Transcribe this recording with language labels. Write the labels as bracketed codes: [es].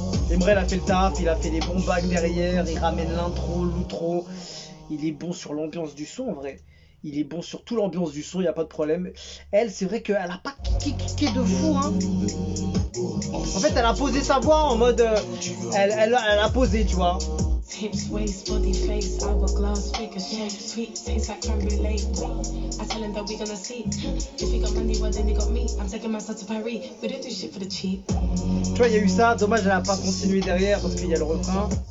[fr] Emre, il a fait le taf, il a fait les bons bacs derrière, il ramène l'intro, l'outro. Il est bon sur l'ambiance du son en vrai. Il est bon sur toute l'ambiance du son, il n'y a pas de problème. Elle, c'est vrai qu'elle a pas kické de fou, hein. En fait, elle a posé sa voix en mode. Elle a posé, tu vois. [en] Hips, waist, body, face, hourglass, figure shape, sweet, tastes like creme brulee. I tell him that we gonna see. If he got money, well then he got me. I'm taking myself to Paris. We don't do shit for the cheap. [fr] Tu vois, il y a eu ça. Dommage, elle a pas continué derrière parce qu'il y a le refrain.